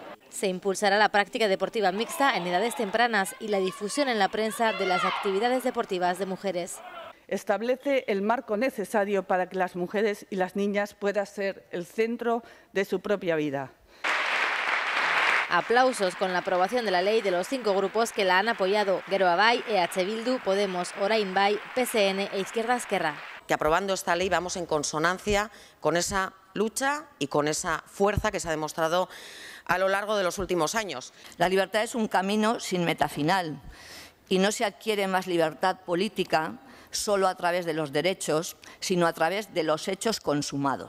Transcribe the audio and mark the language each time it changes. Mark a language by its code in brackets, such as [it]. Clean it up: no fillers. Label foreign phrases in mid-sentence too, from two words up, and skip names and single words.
[es] Se impulsará la práctica deportiva mixta en edades tempranas y la difusión en la prensa de las actividades deportivas de mujeres. Establece el marco necesario para que las mujeres y las niñas puedan ser el centro de su propia vida. Aplausos con la aprobación de la ley de los 5 grupos que la han apoyado: Geroa Bai, EH Bildu, Podemos, Orain Bai, PSN e Izquierda Esquerra. Que aprobando esta ley vamos en consonancia con esa lucha y con esa fuerza que se ha demostrado a lo largo de los últimos años. La libertad es un camino sin meta final y no se adquiere más libertad política solo a través de los derechos, sino a través de los hechos consumados.